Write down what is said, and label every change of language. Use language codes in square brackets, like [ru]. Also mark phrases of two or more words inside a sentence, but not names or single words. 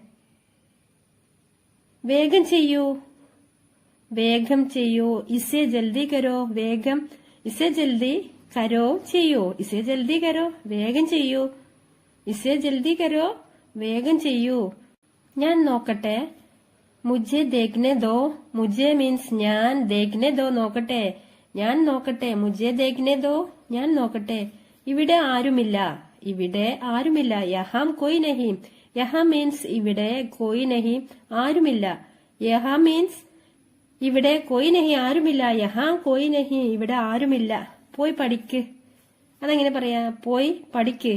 [ml] വേഗം ചെയ്യൂ. വേഗം ചെയ്യൂ. [hi] इसे जल्दी करो. വേഗം. इसे जल्दी करो ചെയ്യൂ. इसे जल्दी करो [ml] വേഗം ചെയ്യൂ. [hi] इसे जल्दी करो [ml] വേഗം ചെയ്യൂ. ഞാൻ നോക്കട്ടെ. [hi] मुझे देखने दो. [ml] മുझे മീൻസ് ഞാൻ. [hi] देखने दो [ml] നോക്കട്ടെ. ഞാൻ നോക്കട്ടെ. [hi] मुझे देखने दो [ml] ഞാൻ നോക്കട്ടെ. ഇവിടെ ആരുമില്ല. ഇവിടെ ആരുമില്ല. [hi] यहां कोई नहीं. യഹാം മീൻസ് ഇവിടെ. कोई नहीं ആരുമില്ല. യഹാം മീൻസ് ഇവിടെ. कोई नहीं ആരുമില്ല. यहां कोई नहीं [ml] ഇവിടെ ആരുമില്ല. പോയി പഠിക്ക്. അതെങ്ങനെ പറയാ? പോയി പഠിക്ക്.